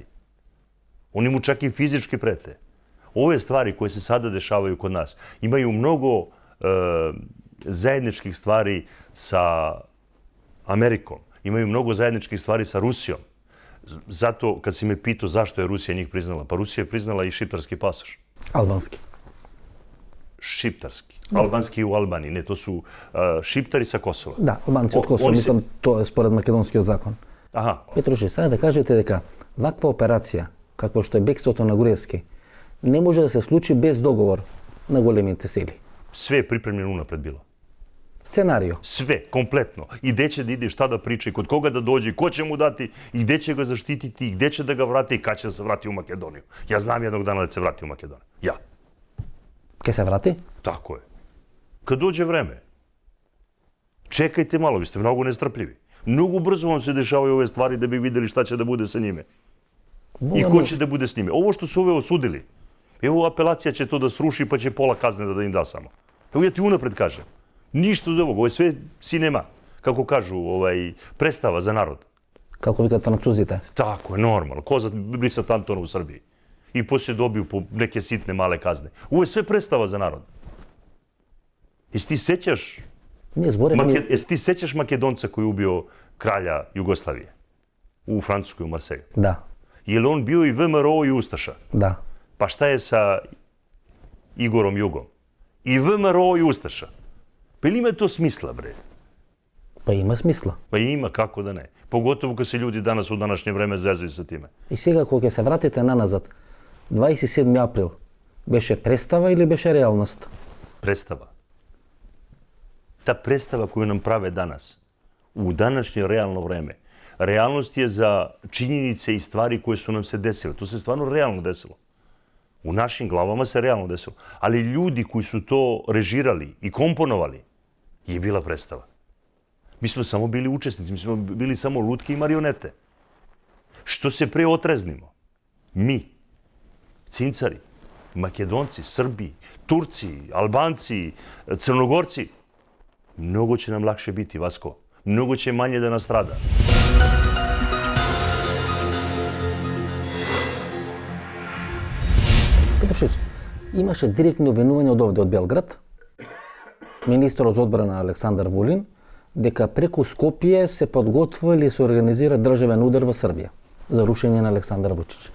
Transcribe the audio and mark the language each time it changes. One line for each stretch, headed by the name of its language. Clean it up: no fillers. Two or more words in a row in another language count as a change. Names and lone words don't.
Serbian: Oni mu čak i fizički prete. Ove stvari koje se sada dešavaju kod nas imaju mnogo zajedničkih stvari sa Amerikom. Imaju mnogo zajedničkih stvari sa Rusijom. Zato, kad si me pitao zašto je Rusija njih priznala, pa Rusija je priznala i šiptarski pasoš. Albanski. Šiptarski. Albanski u Albaniji. Ne, to su šiptari sa Kosova.
Macedonian: Да, албанци од Косово, мислам, тоа е според македонскиот закон. Аха. Петруше, сега да кажете дека ваква операција, како што е бегството на Груевски, не може да се случи без договор на големите сили.
Serbian: Sve je pripremljeno unapred bilo.
Macedonian: Сценарио.
Serbian: Sve, kompletno. I gde će da ide, šta da priča, i kod koga da dođe, ko će mu dati, i gde će ga zaštititi, i gde će da ga vrati, i kad će da se vrati u Makedoniju. Ja znam jednog dana da se vrati u Makedoniju. Ja.
Macedonian: Ке се врати?
Serbian: Tako je. Kad dođe vreme. Čekajte malo, vi ste mnogo nestrpljivi. Mnogo brzo vam se dešavaju ove stvari da bi videli šta će da bude sa njime. I ko će da bude s njime. Ovo što su ove osudili, evo apelacija će to da sruši pa će pola kazne da im da samo. Evo ja ti unapred kažem. Ništa od ovog, ovo je sve sinema, kako kažu, predstava za narod.
Macedonian: Како викат французите.
Serbian: Tako je, normalno. Ko za brisat Antona u Srbiji. I poslije dobiju po neke sitne male kazne. Ovo je sve predstava za narod. Jesi ti sećaš Jesi ti sećaš Makedonca koji je ubio kralja Jugoslavije u Francuskoj, u Marseju? Da. Je li on bio i VMRO i Ustaša? Da. Pa šta je sa Igorom Jugom? I VMRO i Ustaša? Pa ili ima to smisla, bre?
Macedonian: Pa има смисла.
Serbian: Pa ima, kako da ne. Pogotovo kad se ljudi danas u današnje vreme zezaju sa time.
Macedonian: И сега кога ќе се вратите наназад, 27. април, беше представа или беше реалност?
Serbian: Predstava. Ta predstava koju nam prave danas, u današnje realno vreme, realnost je za činjenice i stvari koje su nam se desile. To se stvarno realno desilo. U našim glavama se realno desilo. Ali ljudi koji su to režirali i komponovali je bila predstava. Mi smo samo bili učesnici, mi smo bili samo lutke i marionete. Što se pre otreznimo, mi, Cincari, Makedonci, Srbi, Turci, Albanci, Crnogorci, mnogo će nam lakše biti, Vasko. Mnogo će manje da nas strada.
Macedonian: Петрушич, имаше директни обвинувања од овде, од Белград, министерот за одбрана Александар Вулин, дека преку Скопје се подготвува или се организира државен удар во Србија за рушење на Александар Вучич.